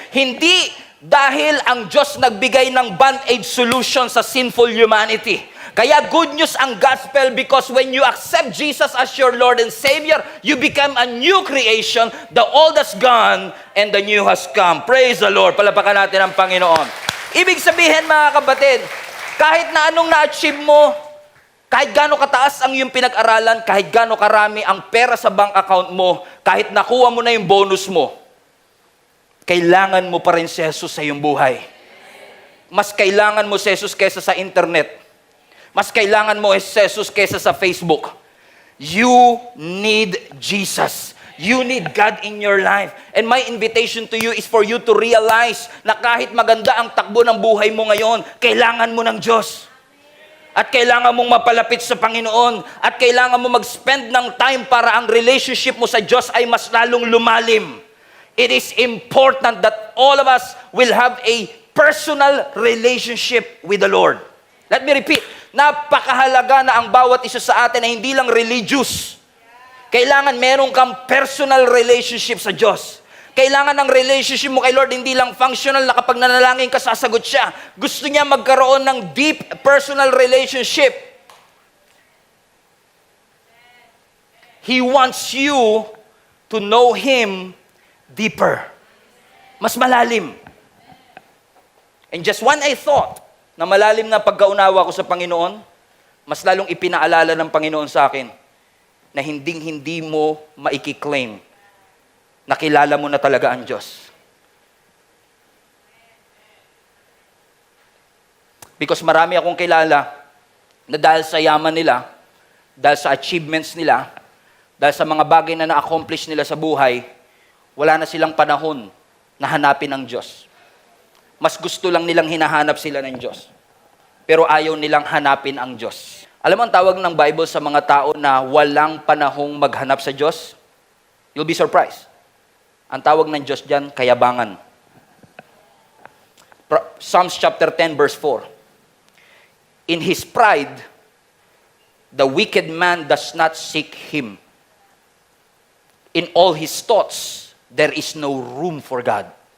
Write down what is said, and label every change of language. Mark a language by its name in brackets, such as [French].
[Filipino] Hindi dahil ang Diyos nagbigay ng band-aid solution sa sinful humanity. Kaya good news ang gospel [English] because when you accept Jesus as your Lord and Savior, you become a new creation. The old has gone and the new has come. Praise the Lord. [Filipino] Palapakan natin ang Panginoon. Ibig sabihin, mga kapatid, kahit na anong na-achieve mo, kahit gaano kataas ang iyong pinag-aralan, kahit gaano karami ang pera sa bank account mo, kahit nakuha mo na yung bonus mo, kailangan mo pa rin si Jesus sa iyong buhay. Mas kailangan mo si Jesus kaysa sa internet. Mas kailangan mo si Jesus kaysa sa Facebook. [English] You need Jesus. You need God in your life. And my invitation to you is for you to realize [Filipino] na kahit maganda ang takbo ng buhay mo ngayon, kailangan mo ng Diyos. At kailangan mong mapalapit sa Panginoon. At kailangan mo mag-spend ng time para ang relationship mo sa Diyos ay mas lalong lumalim. [English] It is important that all of us will have a personal relationship with the Lord. Let me repeat. [Filipino] Napakahalaga na ang bawat isa sa atin ay hindi lang religious. Kailangan meron kang personal relationship sa Diyos. Kailangan ng relationship mo kay Lord hindi lang functional na kapag nanalangin ka, sasagot siya. Gusto niya magkaroon ng deep personal relationship. [English] He wants you to know Him deeper. [Filipino] Mas malalim. [English] And just when I thought [Filipino] na malalim na pagkaunawa ko sa Panginoon, mas lalong ipinaalala ng Panginoon sa akin na hindi mo maiki-claim na kilala mo na talaga ang Diyos. Because marami akong kilala na dahil sa yaman nila, dahil sa achievements nila, dahil sa mga bagay na na-accomplish nila sa buhay, wala na silang panahon na hanapin ang Diyos. Mas gusto lang nilang hinahanap sila ng Diyos. Pero ayaw nilang hanapin ang Diyos. Alam mo ang tawag ng Bible sa mga tao na walang panahong maghanap sa Diyos? [English] You'll be surprised. [Filipino] Ang tawag ng Diyos diyan, kayabangan. [English] Psalms chapter 10 verse 4. In his pride, the wicked man does not seek Him. In all his thoughts, there is no room for God.